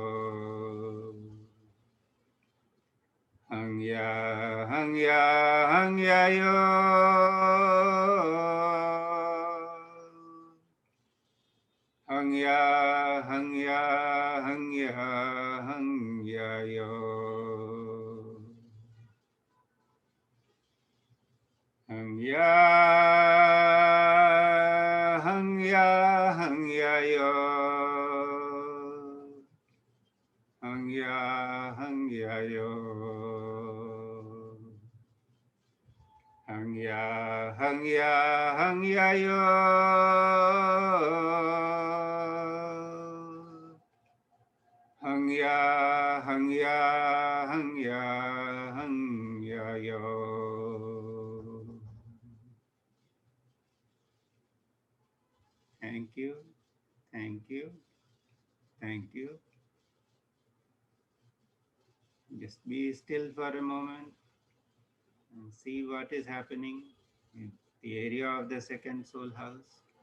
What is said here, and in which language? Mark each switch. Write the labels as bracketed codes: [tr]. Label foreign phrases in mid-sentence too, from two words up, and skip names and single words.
[en] Hangya, Hangya, Hangya yo. Hangya, Hangya, Hangya, Hangya yo. ya hang ya yo hang ya yo hang ya yo hang ya yo. Thank you, thank you, thank you. Just be still for a moment and see what is happening in the area of the second soul house.